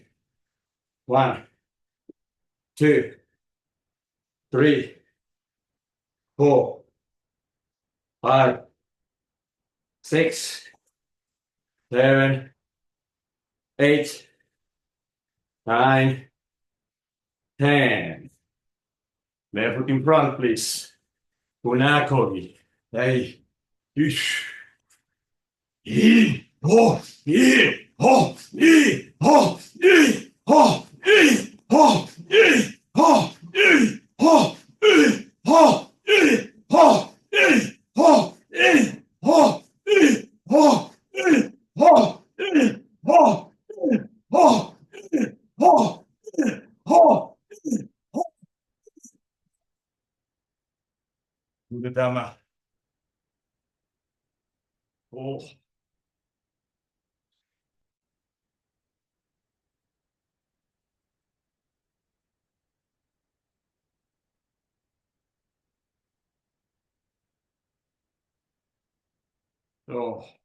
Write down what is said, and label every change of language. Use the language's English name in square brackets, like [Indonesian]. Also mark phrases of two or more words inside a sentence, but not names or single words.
[English] 1, 2, 3, 4, 5, 6, 7, 8, 9, 10. Left foot in front, please. Unakogi. Hey. Ish. E. Ho. E. Ho. E. Ho. E. Ho. E. Ho. E. Ho. E. Ho. E. Ho. E. Ho. E. Ho. E. Ho. E. Ho. E. Ho. E. Ho. E. Ho. E. Ho. E. Ho. Udama. Oh. Oh.